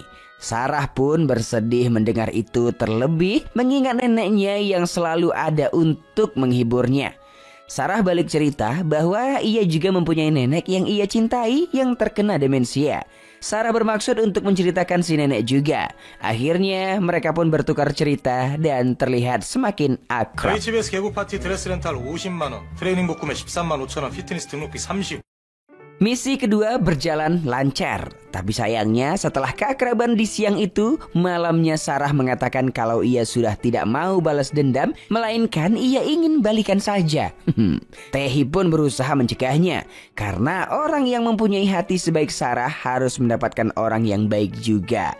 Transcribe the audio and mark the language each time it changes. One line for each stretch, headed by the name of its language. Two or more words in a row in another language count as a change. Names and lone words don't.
Indonesian: Sarah pun bersedih mendengar itu, terlebih mengingat neneknya yang selalu ada untuk menghiburnya. Sarah balik cerita bahwa ia juga mempunyai nenek yang ia cintai yang terkena demensia. Sarah bermaksud untuk menceritakan si nenek juga. Akhirnya mereka pun bertukar cerita dan terlihat semakin akrab.
Korean: 저희 집에서 개국 파티 드레스 렌탈 50만 원, 트레이닝 복금에 13만 5천 원, 피트니스 등록비 30.
Indonesian: Misi kedua berjalan lancar. Tapi sayangnya setelah keakraban di siang itu, malamnya Sarah mengatakan kalau ia sudah tidak mau balas dendam, melainkan ia ingin balikan saja. Tehi pun berusaha mencegahnya, karena orang yang mempunyai hati sebaik Sarah harus mendapatkan orang yang baik juga.